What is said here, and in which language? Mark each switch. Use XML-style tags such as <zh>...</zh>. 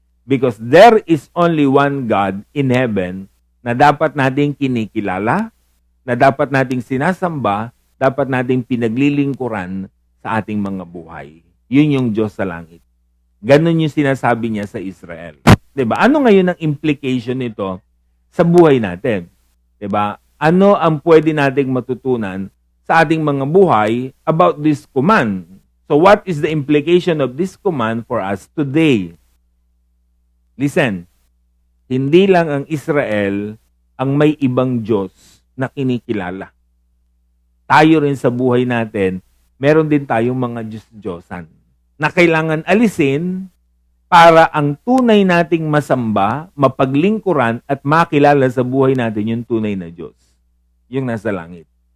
<en>Because there is only one God in heaven</en> <tl>na dapat nating kinikilala, na dapat nating sinasamba, dapat nating pinaglilingkuran sa ating mga buhay. Yun yung Diyos sa langit. Ganun yung sinasabi niya sa Israel. Diba? Ano ngayon ang implication nito sa buhay natin? Diba? Ano ang pwede nating matutunan sa ating mga buhay</tl> <en>about this command? So what is the implication of this command for us today?</en> <tl>Listen, hindi lang ang Israel ang may ibang Diyos na kinikilala. Tayo rin sa buhay natin, meron din tayong mga Diyos-Diyosan na kailangan alisin para ang tunay nating masamba, mapaglingkuran at makilala sa buhay natin yung tunay na Diyos. Yung nasa langit.</tl>